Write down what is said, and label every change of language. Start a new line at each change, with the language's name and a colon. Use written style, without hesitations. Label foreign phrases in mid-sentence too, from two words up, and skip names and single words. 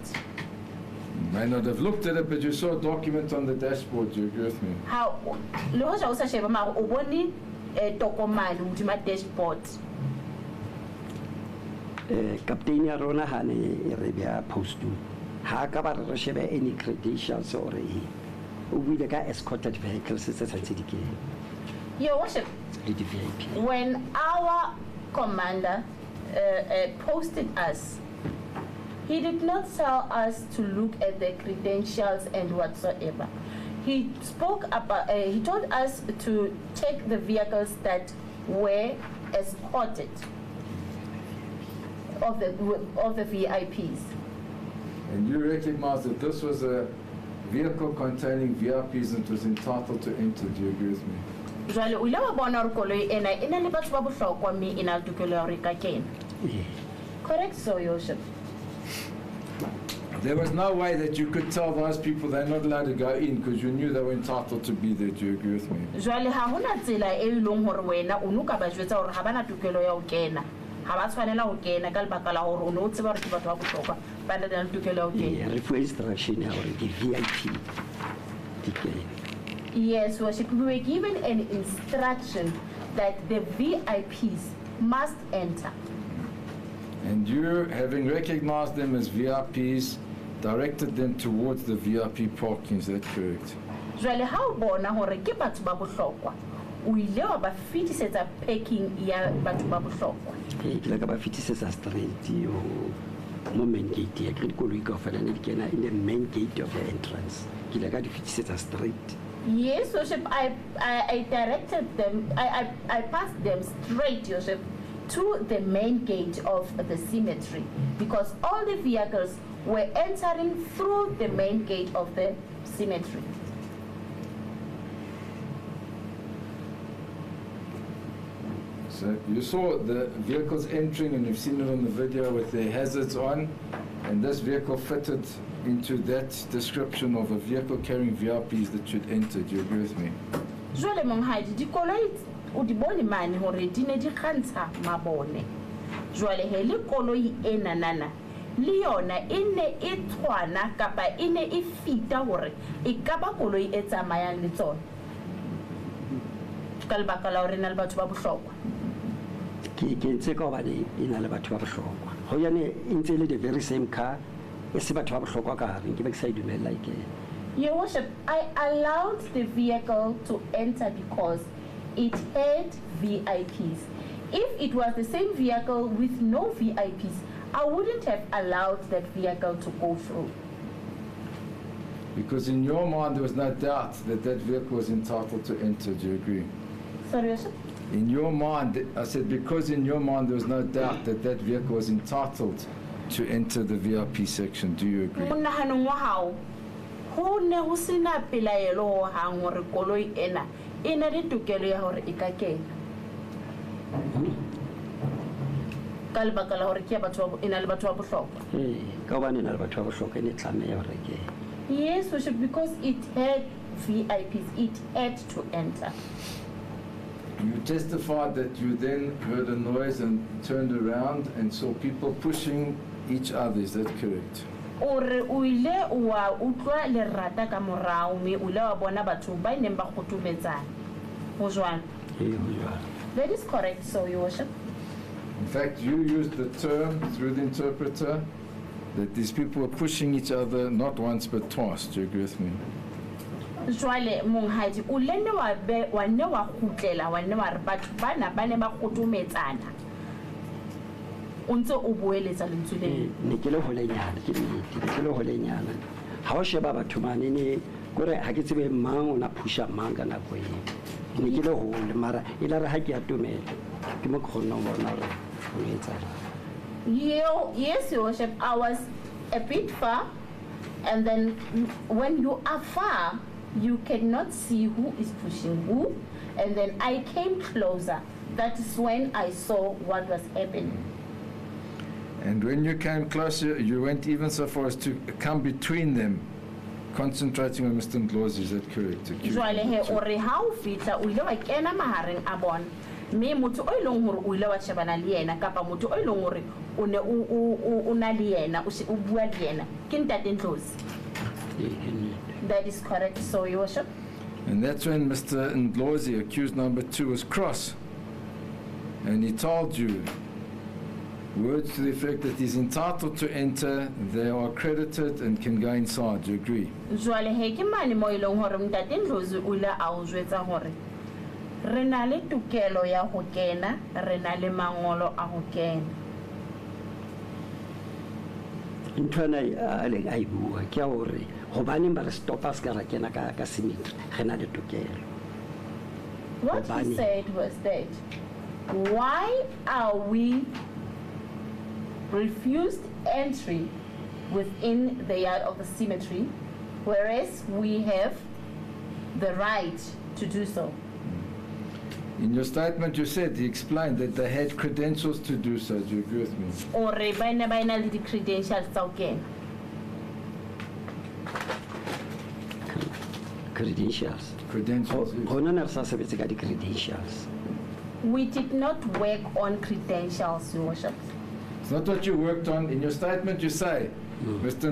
English: You may not have looked at it, but you saw a document on the dashboard. Do you agree with me? How? Dashboard. Captain Rona Hane Arabia Postum.
Southern Sotho: Hakabar Rashebe
English: any credentials
Southern Sotho: or o buile ka
English: escorted vehicles
Southern Sotho: tse santse di kene
English: Your Worship,
Southern Sotho: le di-VIP.
English: when our commander posted us, he did not tell us to look at the credentials and whatsoever. He spoke about, he told us to take the vehicles that were escorted of the VIPs. And you recognize that this was a vehicle containing VIPs and it was entitled to enter. Do you agree with me?
Southern Sotho: Jwale o ile wa bona hore koloi ena e na le batho ba bohlokwa mme e na le tokelo ya hore e ka kena.
English: Correct, so Your Worship. There was no way that you could tell those people they're not allowed to go in because you knew they were entitled to be there. Do you agree with me?
Southern Sotho: Jwale ha hona tsela e leng hore wena o no ka ba jwetsa hore ha bana tokelo ya ho kena. Ha ba tshwanela ho kena ka lebaka la hore o no tseba hore ke batho ba bohlokwa ba na le tokelo ya ho kena. Re fuwe instruction ya hore di-VIP di kene.
English: Yes, Worship, we were given an instruction that the VIPs must enter. And you, having recognized them as VIPs, directed them towards the VIP parking. Is that correct?
Southern Sotho: Jwale ha o bona hore ke batho ba bohlokwa, o ile wa ba fitisetsa parking ya batho ba bohlokwa. Ke la ka ba fitisetsa straight yo mo
English: main gate
Southern Sotho: ya ke dikoloi kaofela ne di kena
English: in the main gate of the entrance.
Southern Sotho: Ke la ka di fitisetsa straight.
English: Yes, Worship, I directed them, I passed them straight, Worship, to the main gate of the cemetery because all the vehicles were entering through the main gate of the cemetery. So you saw the vehicles entering and you've seen it on the video with their hazards on, and this vehicle fitted into that description of a vehicle carrying VIPs that should enter. Do you agree with me?
Southern Sotho: Jwale monghadi dikoloi o di bone mane hore di ne di kgantsha mabone. Jwale he le koloi ena nana le yona e ne e tshwana kapa e ne e fita hore e ka ba koloi e tsamayang le tsona. Ka lebaka la hore na le batho ba bohlokwa. Ke ntse ka hobane e na le batho ba bohlokwa. Ho yane e ntse le
English: the very same car. Your Worship, I allowed the vehicle to enter because it had VIPs. If it was the same vehicle with no VIPs, I wouldn't have allowed that vehicle to go through. Because in your mind there was no doubt that that vehicle was entitled to enter. Do you agree? Sorry, Worship? In your mind, I said because in your mind there was no doubt that that vehicle was entitled to enter the VIP section. Do you agree?
Southern Sotho: Monahanong wa hao ho ne ho sena pelaelo ho hang hore koloi ena e na le tokelo ya hore e ka kena. Ka lebaka la hore ke batho e na le batho ba bohlokwa. Ka hobane e na le batho ba bohlokwa ne tlameha hore ke.
English: Yes, Worship, because it had VIPs, it had to enter. You testified that you then heard a noise and turned around and saw people pushing each other. Is that correct?
Southern Sotho: Ore o ile wa utlwa lerata ka morao mme o ile wa bona batho ba neng ba kgotometsana. Ho jwang?
English: That is correct, so Your Worship. In fact, you used the term through the interpreter that these people were pushing each other not once but twice. Do you agree with me?
Southern Sotho: Jwale monghadi o lenne wa ne wa khutlela wa ne wa re batho bana ba ne ba kgotometsana. O ntse o boeletsa lentswe le ne ke le holenyana ke le holenyana ha o sheba batho mane ne gore ha ke tsebe mang o na pusha mang ka nako e ne ke le hole mara e la re ha ke atomela ke mo khona o bona re o etsa.
English: Yes, Your Worship, I was a bit far, and then when you are far you cannot see who is pushing who, and then I came closer. That is when I saw what was happening. And when you came closer, you went even so far as to come between them, concentrating on Mr. Ndlozi. Is that correct?
Southern Sotho: Jwale he ore ha o fitla o ile wa kena mahareng a bona mme motho o ileng hore o ile wa shebana le yena kapa motho o ileng hore o ne o na le yena o bua le yena ke ntate Ndlozi.
English: That is correct, so Your Worship. And that's when Mr. Ndlozi, accused number 2, was cross. And he told you Words to the effect that he's entitled to enter, they are accredited and can go inside. Do you agree?
Southern Sotho: Jwale he ke mane mo ileng hore ntate Ndlozi o ile a o jwetsa hore re na le tokelo ya ho kena, re na le mangolo a ho kena. Ntwana a leng a bua ke hore hobaneng ba re stopa ska ra kena ka cemetery re na le tokelo.
English: What he said was that why are we refused entry within the yard of the cemetery, whereas we have the right to do so? In your statement, you said, he explained that they had credentials to do so. Do you agree with me?
Southern Sotho: Or ba na le di credentials tsa ho kena. Credentials. Credentials. Hona na re sa sebetse ka di credentials.
English: We did not work on credentials, Your Worship. It's not what you worked on. In your statement, you say, Mr.